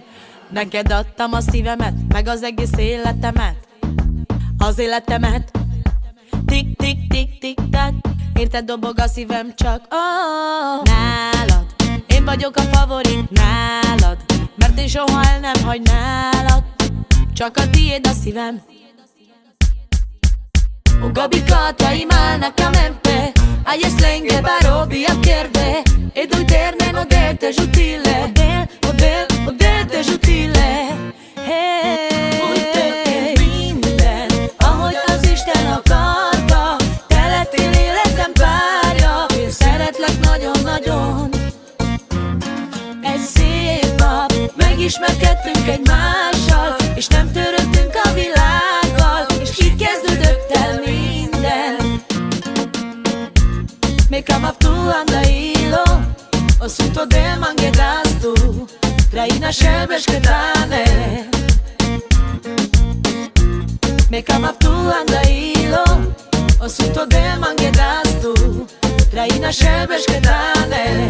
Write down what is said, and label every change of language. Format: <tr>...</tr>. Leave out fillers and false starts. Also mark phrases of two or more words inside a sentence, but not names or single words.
<hu>Neked adtam a szívemet, meg az egész életemet, az életemet. Tik-tik-tik-tik-tak, érted dobog a szívem csak, oh. Nálad, én vagyok a favorit nálad, mert én soha el nem hagynálak, csak a tiéd a szívem.</hu> <rom>O Gabika, tai malnaka mempe, ajes lenge barobia pierde, ed úgy térnen o del te zsutile, o del te zsutile.</rom> <hu>Hey, úgy történt minden, ahogy az Isten akarta, te lettél életem párja, én szeretlek nagyon-nagyon. Egy szép nap megismerkedtünk egymással, és nem törődtünk a világgal, és így kezdődött el minden.</hu> <rom>Me kamavtu andailo, osunto del mangedastu, traina sebesketane. Me kamavtu andailo, osunto del mangedastu, traina sebesketane.</rom>